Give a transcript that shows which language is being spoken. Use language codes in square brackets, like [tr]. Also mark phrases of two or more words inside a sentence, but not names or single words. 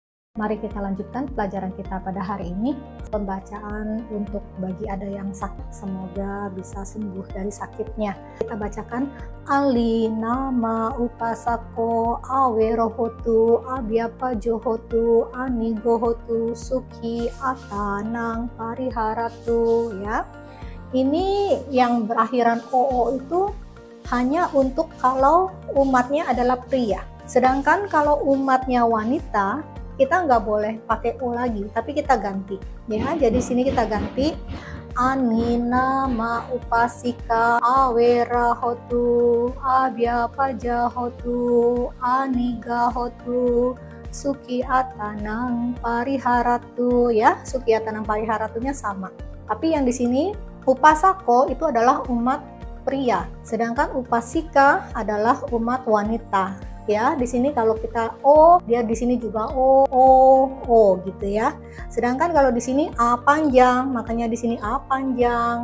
[id] Mari kita lanjutkan pelajaran kita pada hari ini. Pembacaan untuk bagi ada yang sakit, semoga bisa sembuh dari sakitnya. Kita bacakan [pi] Ali nama upasako awerohotu abyapa johotu anigohotu suki atanang pariharatu, [id] ya. Ini yang berakhiran oo itu hanya untuk kalau umatnya adalah pria. Sedangkan kalau umatnya wanita, kita nggak boleh pakai o lagi, tapi kita ganti, ya. Jadi sini kita ganti [pi] anina ma upasika awerahotu abyapajahotu anigahotu suki atanang pariharatu, ya. Suki atanang pariharatunya [id] sama, tapi yang di sini upasako itu adalah umat pria, sedangkan upasika adalah umat wanita. Ya, di sini kalau kita o, dia di sini juga o gitu, ya. Sedangkan kalau di sini a panjang, makanya di sini a panjang.